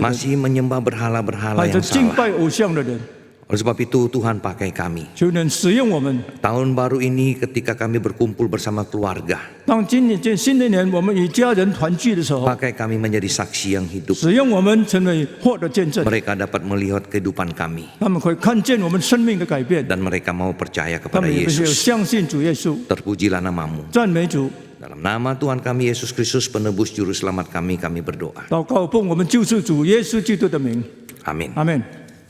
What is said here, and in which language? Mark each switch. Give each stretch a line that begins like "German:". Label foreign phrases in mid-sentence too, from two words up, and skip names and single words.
Indonesian: Masih menyembah berhala-berhala
Chinese: 还有
Indonesian: yang
Chinese: 敬
Indonesian: salah.
Chinese: 拜偶像的人，
Indonesian: Oleh sebab itu Tuhan pakai kami.
Chinese: 求能使用我们。
Indonesian: Tahun baru ini ketika kami berkumpul bersama keluarga.
Chinese: 当今年新的年我们与家人团聚的时候，
Indonesian: Pakai kami menjadi saksi yang hidup.
Chinese: 使用我们成为活的见证，
Indonesian: Mereka dapat melihat kehidupan kami.
Chinese: 他们会看见我们生命的改变，
Indonesian: Dan mereka mau percaya
Chinese: 他
Indonesian: kepada
Chinese: 们也会
Indonesian: Yesus.
Chinese: 相信主耶稣。
Indonesian: Terpujilah namamu.
Chinese: 赞美主，
Indonesian: Dalam nama Tuhan kami Yesus Kristus penebus juru selamat kami berdoa.
Chinese: 祷告奉我们救世主耶稣基督的名，
Indonesian: Amin.
Chinese: 阿门。